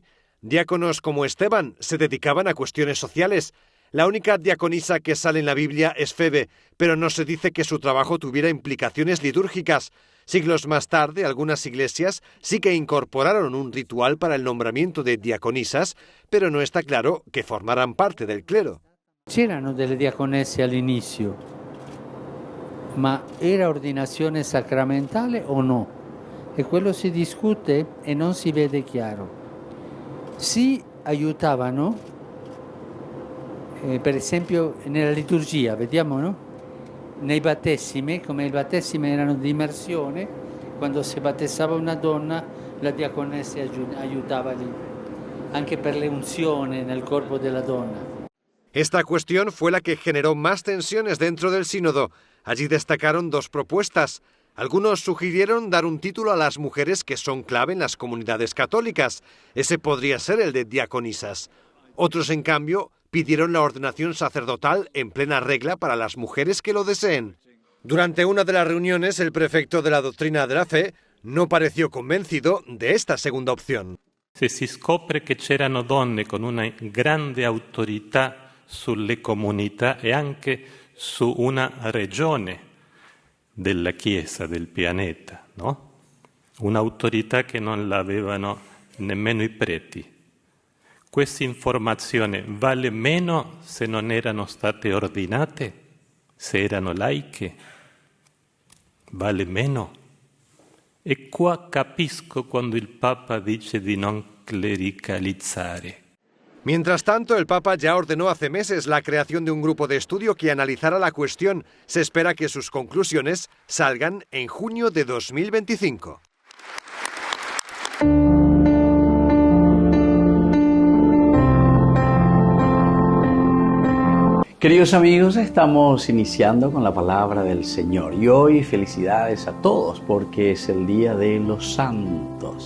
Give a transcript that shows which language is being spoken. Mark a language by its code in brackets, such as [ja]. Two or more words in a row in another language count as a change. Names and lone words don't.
[es] Diáconos como Esteban se dedicaban a cuestiones sociales. La única diaconisa que sale en la Biblia es Febe, pero no se dice que su trabajo tuviera implicaciones litúrgicas. Siglos más tarde, algunas iglesias sí que incorporaron un ritual para el nombramiento de diaconisas, pero no está claro que formaran parte del clero. [it] C'erano delle diaconesse all'inizio, ma era ordinazione sacramentale o no? E quello si discute e non si vede chiaro. Si aiutavano, per esempio nella liturgia, vediamo, no? Nei battesimi, come i battesimi erano di immersione, quando si battezzava una donna, la diaconessa aiutava lì, anche per le unzioni nel corpo della donna. [es] Esta cuestión fue la que generó más tensiones dentro del sínodo. Allí destacaron 2 propuestas. Algunos sugirieron dar un título a las mujeres que son clave en las comunidades católicas. Ese podría ser el de diaconisas. Otros, en cambio, pidieron la ordenación sacerdotal en plena regla para las mujeres que lo deseen. Durante una de las reuniones, el prefecto de la doctrina de la fe no pareció convencido de esta segunda opción. [it] Se si scopre che c'erano donne con una grande autorità sulle comunità e anche su una regione della Chiesa, del pianeta, no? Un'autorità che non l'avevano nemmeno i preti. Questa informazione vale meno se non erano state ordinate, se erano laiche? Vale meno? E qua capisco quando il Papa dice di non clericalizzare. [es] Mientras tanto, el Papa ya ordenó hace meses la creación de un grupo de estudio que analizará la cuestión. Se espera que sus conclusiones salgan en junio de 2025. Queridos amigos, estamos iniciando con la palabra del Señor y hoy felicidades a todos porque es el Día de los Santos.